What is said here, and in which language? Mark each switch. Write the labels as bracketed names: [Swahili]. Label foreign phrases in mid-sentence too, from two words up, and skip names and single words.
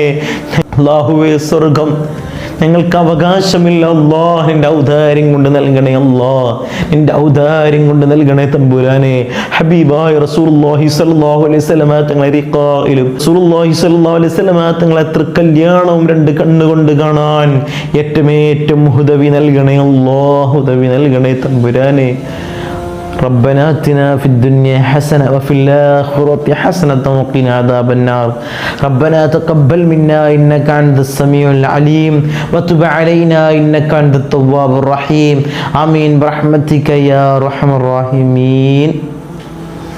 [Malayalam] അല്ലാഹുവേ, സ്വർഗം ഞങ്ങൾക്ക് അവകാശമില്ല അല്ലാഹ്, നിന്റെ ഔദാര്യം കൊണ്ട് നൽകണേ അല്ലാഹ്, നിന്റെ ഔദാര്യം കൊണ്ട് നൽകണേ തമ്പുരാനെ. ഹബീബായ [Arabic] رسول الله صلى الله عليه وسلم [Malayalam] തങ്ങളെ റിഖായിലും [Arabic] رسول الله صلى الله عليه وسلم [Malayalam] തങ്ങളെ തൃക്കല്യാണവും രണ്ട് കണ്ണുകൊണ്ട് കാണാൻ ഏറ്റവും ഹുദവി നൽകണേ അല്ലാഹ്, ഹുദവി നൽകണേ തമ്പുരാനെ. [Arabic] ربنا آتنا في الدنيا حسنة وفي الآخرة حسنة وقنا عذاب النار. ربنا تقبل منا إنك أنت السميع العليم وتب علينا إنك أنت التواب الرحيم. آمين برحمتك يا أرحم الراحمين.